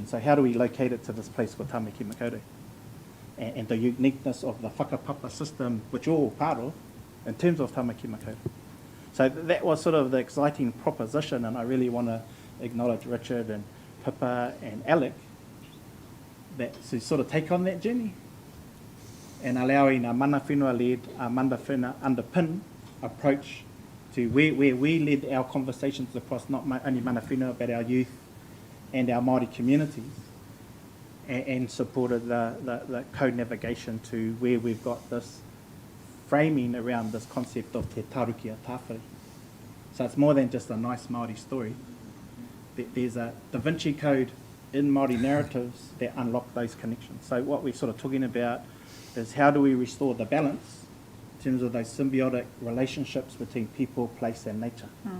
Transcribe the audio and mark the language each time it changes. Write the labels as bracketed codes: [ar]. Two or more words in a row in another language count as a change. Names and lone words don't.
[en] So how do we locate it to this place called Tamaki Makaurau? And the uniqueness of the whakapapa system, which we're all part of, in terms of Tamaki Makaurau. So that was sort of the exciting proposition, and I really want to acknowledge Richard and Pippa and Alec to sort of take on that journey and allowing a [mi] mana whenua- [en] led, a [mi] mana whenua [en] underpin approach to where we led our conversations across not only [mi] mana whenua [en] but our youth and our Māori communities, and supported the co-navigation to where we've got this framing around this concept of [mi] te tarukia tāwhiri. [en] So it's more than just a nice Māori story. There's a Da Vinci Code in Māori narratives that unlock those connections. So what we're sort of talking about is how do we restore the balance in terms of those symbiotic relationships between people, place and nature.